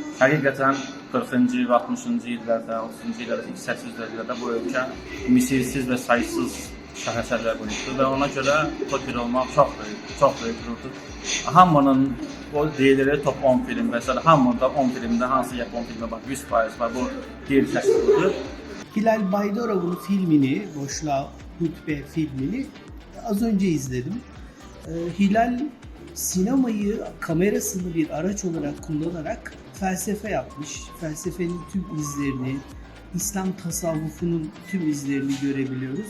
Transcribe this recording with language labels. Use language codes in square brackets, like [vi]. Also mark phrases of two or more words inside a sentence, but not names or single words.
[az] Həqiqətən 40-cı, 60-cı illərdə, 30-cu illərdə, 80-ci illərdə bu ölkə misilsiz və saysız şəhərlər qoyubdur və ona görə Tokyoda olmaq çox böyük qürurdur. Hamının o deyilir top 10 film və s. hamında 10 filmdə hansı Yapon filmi var, 100% var, bu qeyri-təşkildir. [tr] Hilal Baydarov'un filmini, Boşluğa Xütbə filmini az önce izledim. Hilal sinemayı kamerasını bir araç olarak kullanarak felsefe yapmış. Felsefenin tüm izlerini, İslam tasavvufunun tüm izlerini görebiliyoruz.